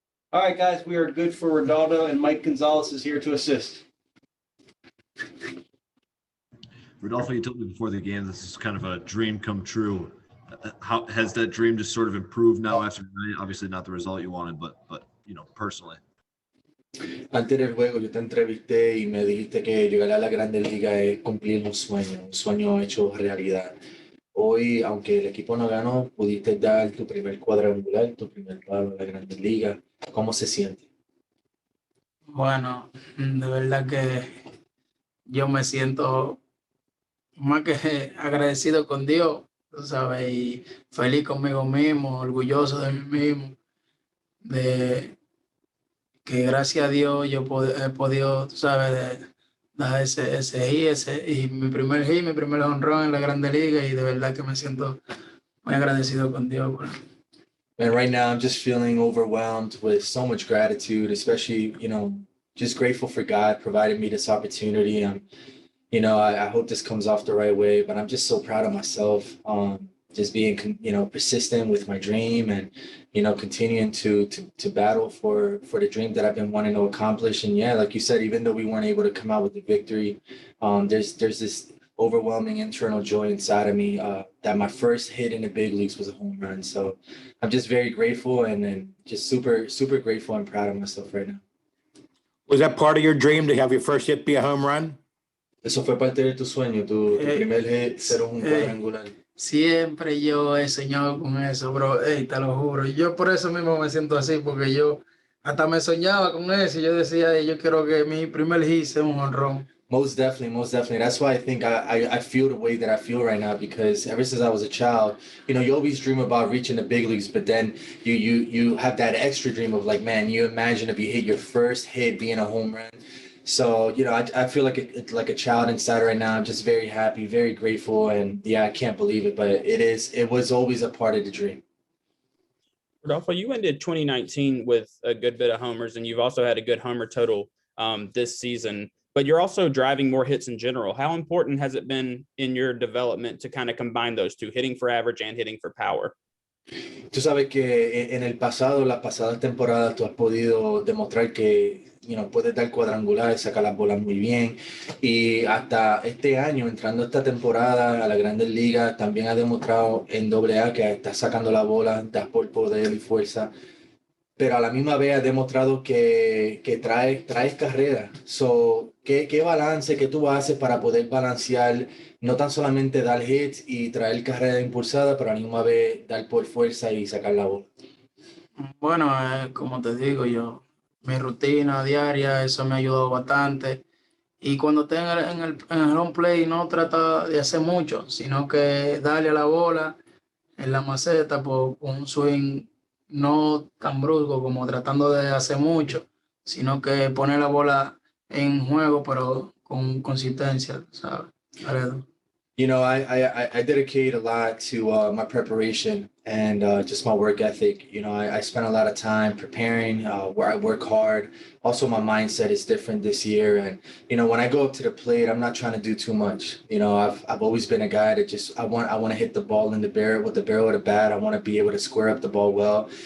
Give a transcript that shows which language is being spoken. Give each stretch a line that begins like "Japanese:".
English: All right, guys, we are good for Rodolfo, and Mike Gonzalez is here to assist. Rodolfo, you told me before the game this is kind of a dream come true. How has that dream just sort of improved now after tonight? Obviously not the result you wanted, but personally.
Spanish: Antes del juego yo te entrevisté y me dijiste que llegar a la Grandes Ligas es cumplir un sueño hecho realidad. Hoy, aunque el equipo no ganó, pudiste dar tu primer cuadrangular, tu primer palo en la Grandes Ligas. ¿Cómo se siente? Bueno, de verdad que yo me siento más que agradecido con Dios, tú sabes, y feliz conmigo mismo, orgulloso de mí mismo, de que gracias a Dios yo he podido, tú sabes, dar y mi primer hit, mi primer honrón en la Grande Liga, y de verdad que me siento muy agradecido con Dios por eso.
English: And right now I'm just feeling overwhelmed with so much gratitude, especially, just grateful for God providing me this opportunity. I hope this comes off the right way, but I'm just so proud of myself. Just being, persistent with my dream and, continuing to battle for the dream that I've been wanting to accomplish. And yeah, like you said, even though we weren't able to come out with the victory, there's this overwhelming internal joy inside of me that my first hit in the big leagues was a home run. So I'm just very grateful and just super, super grateful and proud of myself right now. Was that part of your dream to have your first hit be a home run?
Spanish: Eso fue parte de tu sueño, tu primer hit, ser un cuadrangular. Siempre yo he soñado con eso, bro. Te lo juro. Yo por eso mismo me siento así, porque yo hasta me soñaba con eso y yo decía, yo quiero que mi primer hit sea un jonrón.
English: Most definitely. That's why I think I feel the way that I feel right now, because ever since I was a child, you always dream about reaching the big leagues, but then you have that extra dream of like, man, you imagine if you hit your first hit being a home run. So, I feel like a child inside right now. I'm just very happy, very grateful, and yeah, I can't believe it, but it was always a part of the dream. Rodolfo, you ended 2019 with a good bit of homers, and you've also had a good homer total this season, but you're also driving more hits in general. How important has it been in your development to kind of combine those two, hitting for average and hitting for power?
Spanish: Tú sabes que en el pasado, las pasadas temporadas, tú has podido demostrar que, puedes dar cuadrangulares, sacar las bolas muy bien. Y hasta este año, entrando esta temporada a la Grandes Ligas, también has demostrado en AA que estás sacando la bola, das por poder y fuerza. Pero a la misma vez has demostrado que traes carrera. So, ¿qué balance que tú haces para poder balancear, no tan solamente dar hits y traer carrera impulsada, pero a la misma vez dar por fuerza y sacar la bola? Bueno, como te digo, mi rutina diaria, eso me ha ayudado bastante. Y cuando estoy en el home play, no trata de hacer mucho, sino que darle a la bola en la maceta por un swing no tan brusco como tratando de hacer mucho, sino que poner la bola en juego, pero con consistencia, ¿sabes? Alrededor.
English: I dedicate a lot to my preparation and just my work ethic. I spend a lot of time preparing, where I work hard. Also, my mindset is different this year. And, when I go up to the plate, I'm not trying to do too much. I've always been a guy that I want to hit the ball in the barrel with the bat. I want to be able to square up the ball well.